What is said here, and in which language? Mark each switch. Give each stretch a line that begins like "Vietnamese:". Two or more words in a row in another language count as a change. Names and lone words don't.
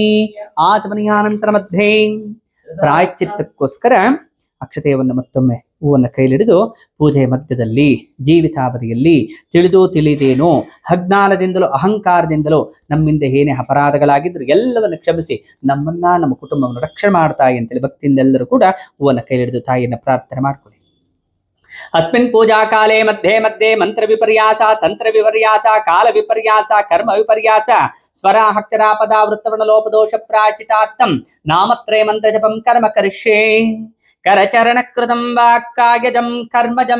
Kannada: ಆಚಮನೀಯಾನಂತರ ಮಧ್ಯೆ ಪ್ರಾಯಶ್ಚಿತ್ತಕ್ಕೋಸ್ಕರ ಅಕ್ಷತೆಯನ್ನು ಮತ್ತೊಮ್ಮೆ ಹೂವನ್ನು ಕೈಲಿಡಿದು ಪೂಜೆಯ ಮಧ್ಯದಲ್ಲಿ ಜೀವಿತಾವಧಿಯಲ್ಲಿ ತಿಳಿದು ತಿಳಿದೇನೋ ಅಜ್ಞಾನದಿಂದಲೂ ಅಹಂಕಾರದಿಂದಲೂ ನಮ್ಮಿಂದ ಏನೇ ಅಪರಾಧಗಳಾಗಿದ್ರು ಎಲ್ಲವನ್ನು ಕ್ಷಮಿಸಿ ನಮ್ಮನ್ನ ನಮ್ಮ ಕುಟುಂಬವನ್ನು ರಕ್ಷಣೆ ಮಾಡ್ತಾಯಿ ಅಂತೇಳಿ ಭಕ್ತಿಯಿಂದೆಲ್ಲರೂ ಕೂಡ ಹೂವನ್ನು ಕೈಲಿಡಿದು ತಾಯಿಯನ್ನು ಪ್ರಾರ್ಥನೆ ಮಾಡ್ಕೊಳ್ಳಿ.
Sanskrit: अस्मिन् पूजा काले मध्ये मध्ये मंत्र विपर्यास तंत्र विपर्यास काल विपर्यास कर्म विपर्यास स्वराहक्षरा पदा वृत्तवर्णलोपदोष प्राचितार्थं नामत्रय मंत्र जपं कर्म करिष्ये करचरण कृतं वा कायजं कर्मजं